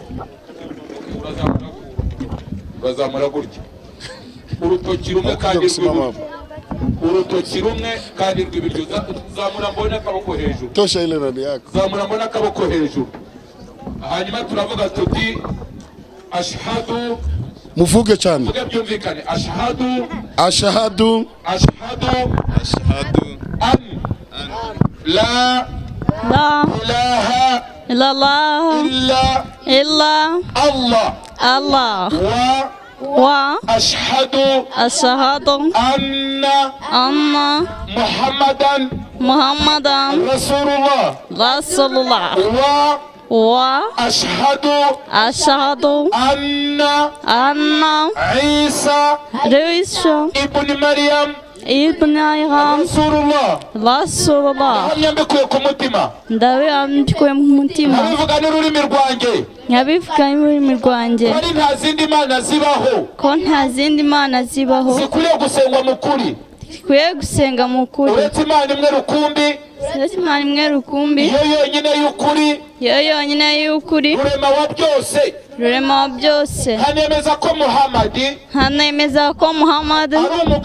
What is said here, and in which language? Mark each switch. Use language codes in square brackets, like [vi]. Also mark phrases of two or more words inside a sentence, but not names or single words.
[rw] bazamura gutya urutoki rumwe kandi rw'ibiryo zamura mbona akaboko hejuru [sw] tosha ile nani yako [rw] zamura mbona akaboko hejuru hanyuma turavuga tuti ashhadu muvuge cyane muvuge byumvikane [ar] ashhadu أن لا إله إلا الله إلا الله و أشهد أن محمدا رسول الله أشهد أن عيسى ابن مريم رسول الله [rw] nyambikuye ku mutima ndabikuye mu mutima nabivuga n'ururimi rwanjye nyabivuga n'ururimi rwanjye ko nta zindi mana zibaho zikwiriye gusengwa mu kuri zikwiye gusenga mu kuri uretse Imana imwe rukumbi yo yonyine y'ukuri rurema wa byose hanemeza ko Muhammad ari